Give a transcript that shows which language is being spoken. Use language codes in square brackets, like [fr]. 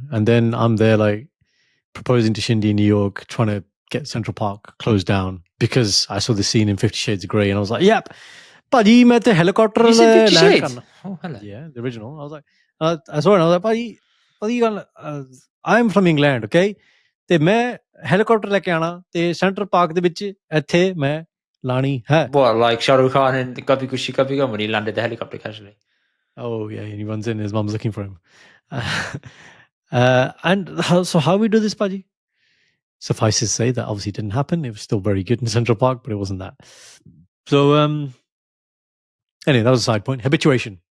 [en] And then I'm there like proposing to Shindy in New York, trying to get Central Park closed down because I saw the scene in 50 Shades of Grey and I was like, yep. [pa] Paji, main te helicopter [en] you said 50 Shades? Oh, hello. Yeah, the original. I was like, I saw it and I was like, Paji, I'm from England, okay? [pa] ਤੇ ਮੈਂ helicopter ਲੈ ਕੇ ਆਣਾ ਤੇ Central Park ਦੇ ਵਿੱਚ ਇੱਥੇ ਮੈਂ ਲਾਣੀ ਹੈ. [en] What, like Shah Rukh Khan in Kabhi Khushi Kabhi Gum when he landed the helicopter casually? Oh, yeah, and he runs in, his mom's looking for him. So how we do this, Paji? Suffice to say that obviously didn't happen. It was still very good in Central Park, but it wasn't that. So, anyway, that was a side point. Habituation.